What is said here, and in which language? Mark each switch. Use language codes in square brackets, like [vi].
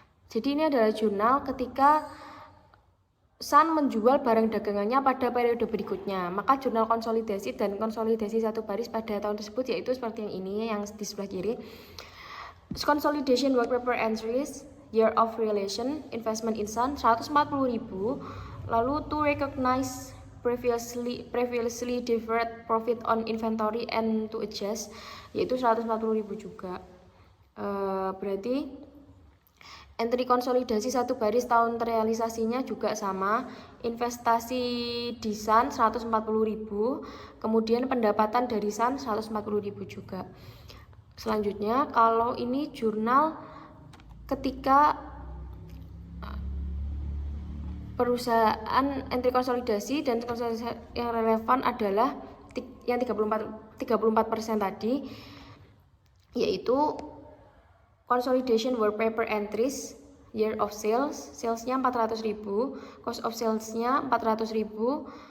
[id] Jadi ini adalah jurnal ketika Sun menjual barang dagangannya pada periode berikutnya. Maka jurnal konsolidasi dan konsolidasi satu baris pada tahun tersebut yaitu seperti yang ini, yang di sebelah kiri. [en] Consolidation work paper entries, year of relation, investment in Sun 140.000. [id] Lalu [en] to recognize previously deferred profit on inventory and to adjust yaitu 140.000 juga. [id] Berarti entry konsolidasi satu baris tahun terrealisasinya juga sama. Investasi di Sun 140.000, kemudian pendapatan dari Sun 140.000 juga. Selanjutnya kalau ini jurnal ketika perusahaan entry konsolidasi dan konsolidasi yang relevan adalah yang 34% tadi, yaitu [en] consolidation work paper entries, year of sales, salesnya 400.000, cost of salesnya [id] 400.000,